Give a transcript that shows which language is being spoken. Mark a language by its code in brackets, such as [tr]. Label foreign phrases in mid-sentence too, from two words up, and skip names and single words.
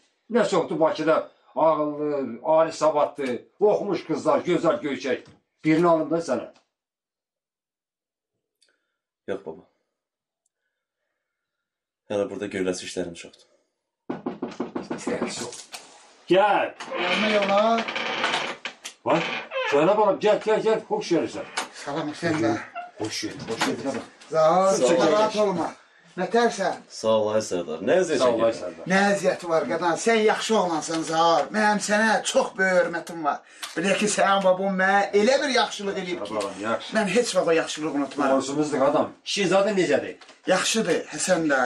[az] Nə çoxdur Bakıda ağıllı, ali savadlı, oxumuş qızlar, gözəl göyçək. Birini alın da sənə. Yox baba. Hələ burada görüləsi işlərim çoxdur. Gəl. [tr] Gelme yola. Bak, Zeynep Hanım gel, hoş gelirsən. [az] Salam sen de. [tr] Hoş geldin, hoş geldin. [az] Sağ ol, rahat olma. Nətərsən? Sağ ol ay Sərdar. Nə əziyyət Sağ ol ay çəkirsən? Sərdar. Nə əziyyəti var qadan? Sən yaxşı oğlansan Zahar. Mənim sənə çox böyük hörmətim var. Bir ki, sənin babam mənə elə bir yaxşılıq eləyib ki, Babalar, yaxşı. mən heç vaxt o yaxşılığı unutmaram. Borcumuzdur adam. İşin zaten necədir? Yaxşıdır, Həsən bəy.